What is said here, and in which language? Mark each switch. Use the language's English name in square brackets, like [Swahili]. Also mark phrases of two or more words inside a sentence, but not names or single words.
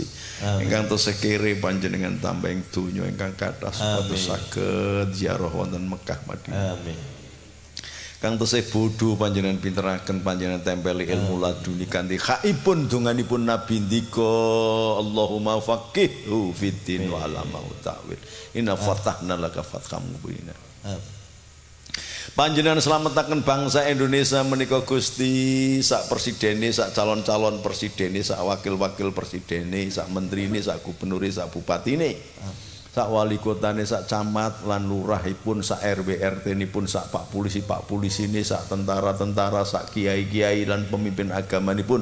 [Javanese] Ingkang tesih kere panjenengan tambahing donya ingkang kathah supados saged ziarah wonten Mekah Madinah. Amin. Kang tesih bodho panjenengan pinteraken, panjenengan tempeli ilmu laduni kanthi khaipun donganipun Nabi ndika [Arabic] اللهم فقهه في الدين وعلمه التأويل. إنا فتحنا لك فتحا مبينا. [Javanese] Panjenengan slametaken bangsa Indonesia menika Gusti, sak presidene, sak calon-calon presidene, sak wakil-wakil presidene, sak menterine, sak gubernure, sak bupatine, sak wali kotane, sak camat lan lurahipun, sak RW RT-nipun, sak pak pulisine, sak tentara-tentara, sak kiai-kiai lan pemimpin agamanipun.